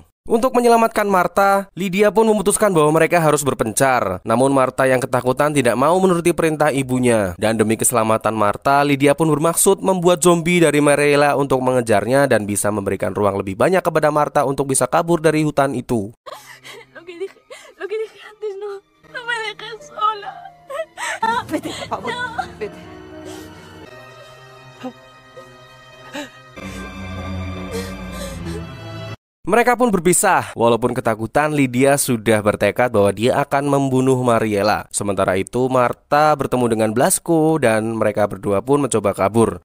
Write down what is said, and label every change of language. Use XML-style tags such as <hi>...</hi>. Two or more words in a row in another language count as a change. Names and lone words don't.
<id>Untuk menyelamatkan Marta, Lydia pun memutuskan bahwa mereka harus berpencar. Namun Marta yang ketakutan tidak mau menuruti perintah ibunya. Dan demi keselamatan Marta, Lydia pun bermaksud membuat zombie dari Mariela untuk mengejarnya dan bisa memberikan ruang lebih banyak kepada Marta untuk bisa kabur dari hutan itu.</id> <es>Lo que dije antes, no me dejes sola. Vete, por favor, vete.</es> <id>Mereka pun berpisah. Walaupun ketakutan, Lydia sudah bertekad bahwa dia akan membunuh Mariela. Sementara itu, Marta bertemu dengan Blasco dan mereka berdua pun mencoba kabur.</id>